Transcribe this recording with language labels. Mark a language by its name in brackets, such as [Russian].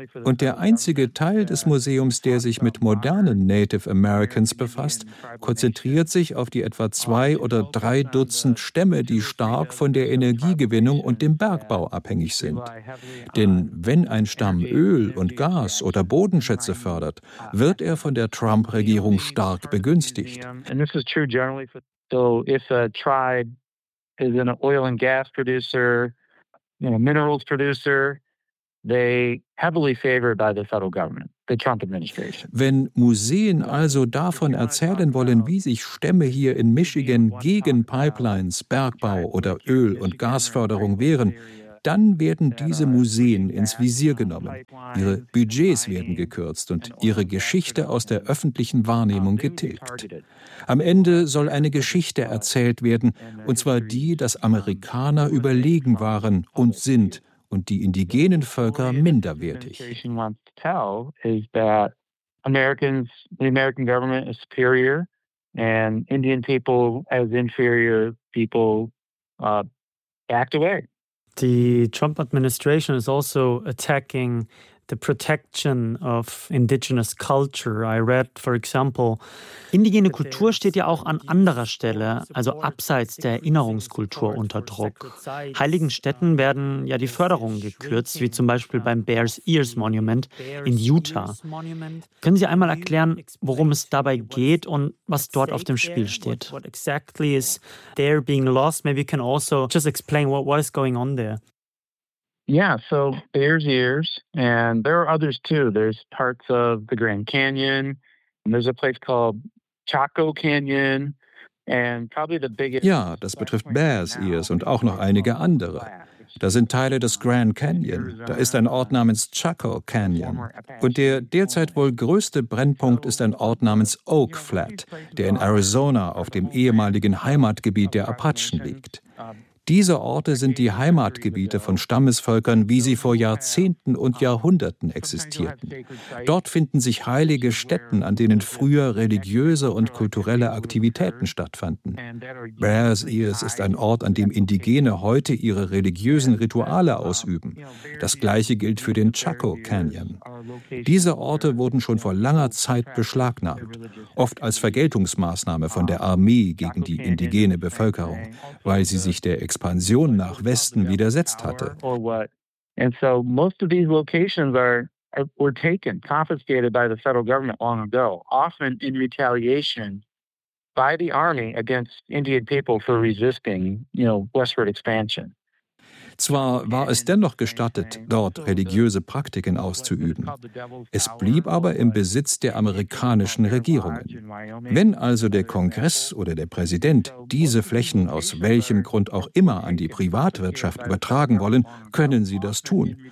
[German] Und der einzige Teil des Museums, der sich mit modernen Native Americans befasst, konzentriert sich auf die etwa 2 oder 3 Dutzend Stämme, die stark von der Energiegewinnung und dem Bergbau abhängig sind. Denn wenn ein Stamm Öl und Gas oder Bodenschätze fördert, wird er von der Trump-Regierung stark begünstigt. [English] And this is true generally. So if a tribe is an oil and gas producer, minerals producer, they heavily favored by the federal government. [German] Wenn Museen also davon erzählen wollen, wie sich Stämme hier in Michigan gegen Pipelines, Bergbau oder Öl- und Gasförderung wehren, dann werden diese Museen ins Visier genommen. Ihre Budgets werden gekürzt und ihre Geschichte aus der öffentlichen Wahrnehmung getilgt. Am Ende soll eine Geschichte erzählt werden, und zwar die, dass Amerikaner überlegen waren und sind und die indigenen Völker minderwertig. [English] Tell is that the American government is superior and Indian people as inferior people act away. The Trump administration is also attacking the protection of indigenous culture. I read, for example, [German] indigene Kultur steht ja auch an anderer Stelle, also abseits der Erinnerungskultur, unter Druck. Heiligen Stätten werden ja die Förderungen gekürzt, wie zum Beispiel beim Bears Ears Monument in Utah. Können Sie einmal erklären, worum es dabei geht und was dort auf dem Spiel steht? [English] What exactly is there being lost? Maybe you can also just explain what is going on there. Yeah, so Bears Ears, and there are others too. There's parts of the Grand Canyon, and there's a place called Chaco Canyon, and probably the biggest. [German] Ja, das betrifft Bears Ears und auch noch einige andere. Da sind Teile des Grand Canyon. Da ist ein Ort namens Chaco Canyon. Und der derzeit wohl größte Brennpunkt ist ein Ort namens Oak Flat, der in Arizona auf dem ehemaligen Heimatgebiet der Apachen liegt. Diese Orte sind die Heimatgebiete von Stammesvölkern, wie sie vor Jahrzehnten und Jahrhunderten existierten. Dort finden sich heilige Stätten, an denen früher religiöse und kulturelle Aktivitäten stattfanden. Bears Ears ist ein Ort, an dem Indigene heute ihre religiösen Rituale ausüben. Das gleiche gilt für den Chaco Canyon. Diese Orte wurden schon vor langer Zeit beschlagnahmt, oft als Vergeltungsmaßnahme von der Armee gegen die indigene Bevölkerung, weil sie sich der Expansion nach Westen widersetzt hatte. [English] And so most of these locations were taken, confiscated by the federal government long ago, often in retaliation by the army against Indian people for resisting, you know, westward expansion. [German] Zwar war es dennoch gestattet, dort religiöse Praktiken auszuüben. Es blieb aber im Besitz der amerikanischen Regierungen. Wenn also der Kongress oder der Präsident diese Flächen aus welchem Grund auch immer an die Privatwirtschaft übertragen wollen, können sie das tun.